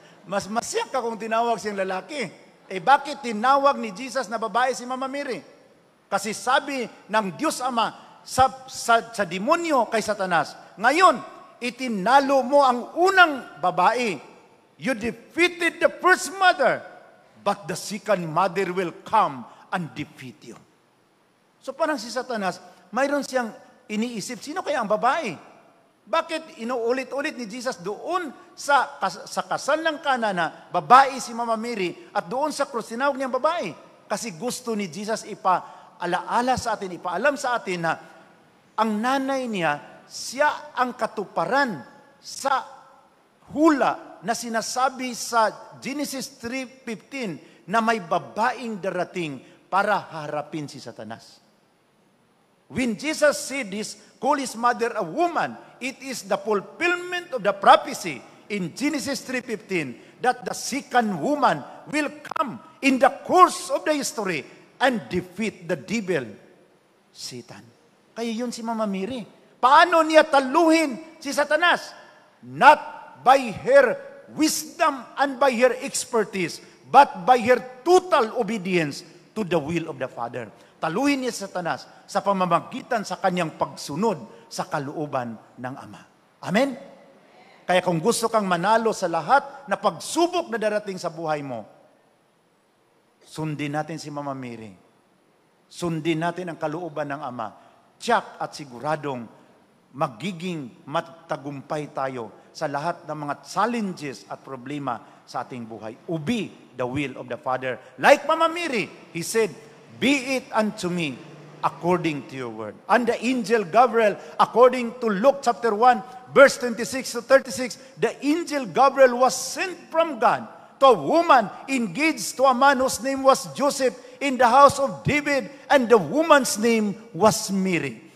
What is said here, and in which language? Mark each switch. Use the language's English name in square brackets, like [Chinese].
[Filipino] Mas masyak ka kung tinawag siyang lalaki. Bakit tinawag ni Jesus na babae si Mama Mary? Kasi sabi ng Diyos Ama sa demonyo kay Satanas, ngayon, itinalo mo ang unang babae. [English] You defeated the first mother, but the second mother will come and defeat you. [Filipino] So parang si Satanas, mayroon siyang iniisip, sino kaya ang babae? Bakit inuulit-ulit ni Jesus doon sa kasal ng Kana na babae si Mama Mary at doon sa krus tinawag niyang babae? Kasi gusto ni Jesus ipaalaala sa atin, ipaalam sa atin na ang nanay niya, siya ang katuparan sa hula na sinasabi sa Genesis 3:15 na may babaeng darating para harapin si Satanas. [English] When Jesus said this, call his mother a woman, it is the fulfillment of the prophecy in Genesis 3:15 that the second woman will come in the course of the history and defeat the devil, Satan. [Filipino] Kaya yun si Mama Mary. Paano niya taluhin si Satanas? [English] Not by her wisdom and by her expertise, but by her total obedience to the will of the Father. [Filipino] Taluhin niya si Satanas sa pamamagitan sa kanyang pagsunod sa kalooban ng Ama. Amen? Kaya kung gusto kang manalo sa lahat na pagsubok na darating sa buhay mo, sundin natin si Mama Mary. Sundin natin ang kalooban ng Ama. Tiyak at siguradong magiging matagumpay tayo sa lahat ng mga challenges at problema sa ating buhay. [English] Obey the will of the Father. Like Mama Mary, he said, be it unto me according to your word. And the angel Gabriel, according to Luke chapter 1, verse 26 to 36, the angel Gabriel was sent from God to a woman engaged to a man whose name was Joseph in the house of David, and the woman's name was Mary.